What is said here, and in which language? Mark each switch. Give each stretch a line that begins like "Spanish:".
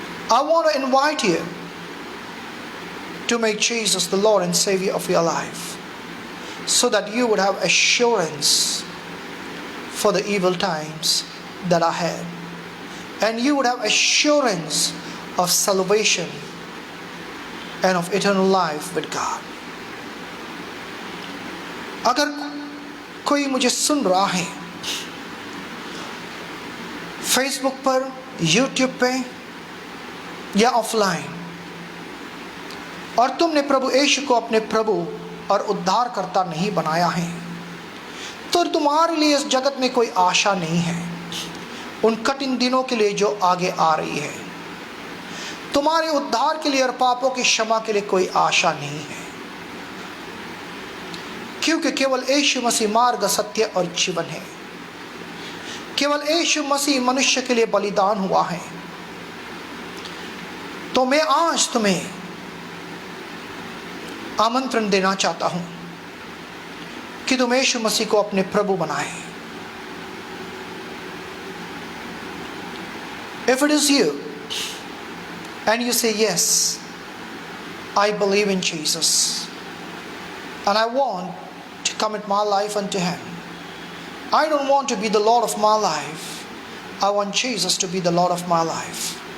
English: I want to invite you to make Jesus the Lord and Savior of your life, so that you would have assurance for the evil times that are ahead, and you would have assurance of salvation and of eternal life with God.
Hindi: अगर कोई मुझे सुन रहा है Facebook पर, YouTube पे या offline, और तुमने प्रभु यीशु को अपने प्रभु और उद्धारकर्ता नहीं बनाया है, तो तुम्हारे लिए इस जगत में कोई आशा नहीं है। उन कठिन दिनों के लिए जो आगे आ रही है। तुम्हारे उद्धार के लिए और पापों की क्षमा के लिए कोई आशा नहीं है, क्योंकि केवल यीशु मसीह मार्ग, सत्य और जीवन है। केवल यीशु मसीह मनुष्य के लिए बलिदान हुआ है। तो मैं आज तुम्हें आमंत्रण देना चाहता हूं कि तुम यीशु मसीह को अपने प्रभु बनाए।
English: If it is you and you say yes, I believe in Jesus and I want to commit my life unto him. I don't want to be the Lord of my life. I want Jesus to be the Lord of my life.